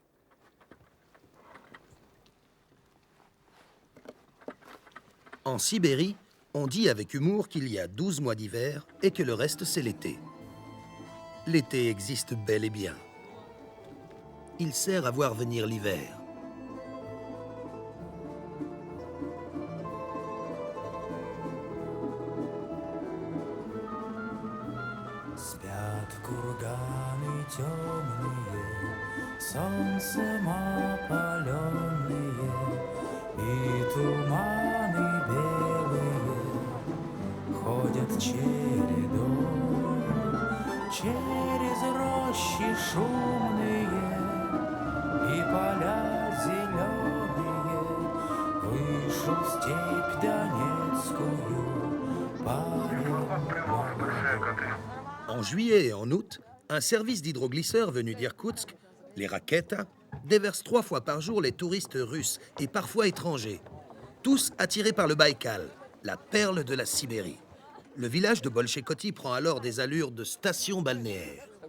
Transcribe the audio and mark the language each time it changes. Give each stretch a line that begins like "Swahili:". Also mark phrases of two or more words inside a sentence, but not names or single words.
French: En Sibérie, on dit avec humour qu'il y a 12 mois d'hiver et que le reste, c'est l'été. L'été existe bel et bien. Il sert à voir venir l'hiver.
Russian: Спят курганы темные, солнцем опаленные, и туманы белые ходят чередой через рощи шумные и поля зеленые. Вышел в степь Донецкую парень молодой.
French: En juillet et en août, un service d'hydroglisseurs venu d'Irkoutsk, les Raketa, déverse 3 fois par jour les touristes russes et parfois étrangers, tous attirés par le Baïkal, la perle de la Sibérie. Le village de Bolchekoty prend alors des allures de station balnéaire.